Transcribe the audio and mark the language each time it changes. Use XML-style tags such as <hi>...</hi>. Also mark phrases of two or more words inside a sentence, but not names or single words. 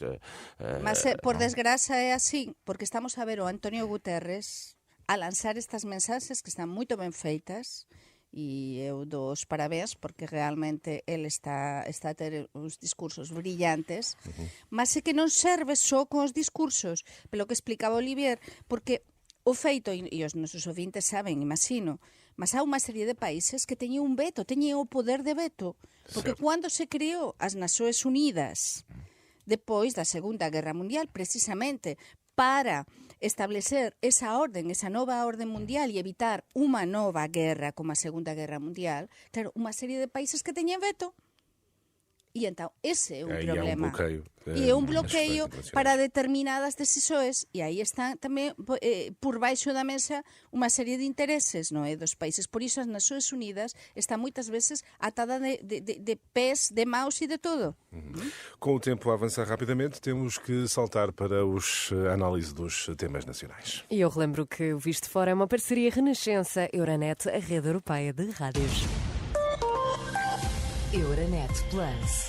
<pt>Mas, por desgraça, é assim, porque estamos a ver o António Guterres a lançar estas mensagens que estão muito bem feitas, e eu dou os parabéns, porque realmente ele está a ter uns discursos brilhantes, mas é que</pt> <gl>non serve só con os discursos, pelo que explicaba Olivier, porque o feito, e os nosos ouvintes saben, imagino, mas há unha serie de países que teñen un veto, teñen o poder de veto, porque cando se creou as Nações Unidas, depois da Segunda Guerra Mundial, precisamente para establecer esa nova orden mundial e evitar unha nova guerra como a Segunda Guerra Mundial, claro, unha serie de países que teñen veto. E então, ese é un problema. E é un bloqueio para determinadas decisões, e aí están tamén por baixo da mesa unha serie de intereses, non é, dos países. Por iso as Nações Unidas está moitas veces atada de pés, de maus e de todo.</gl> <pt>Com o tempo a avançar rapidamente, temos que saltar para os análises dos temas nacionais. E eu relembro que o Visto Fora é uma parceria Renascença-Euronet, a rede europeia de rádios. Euronet Plus.</pt>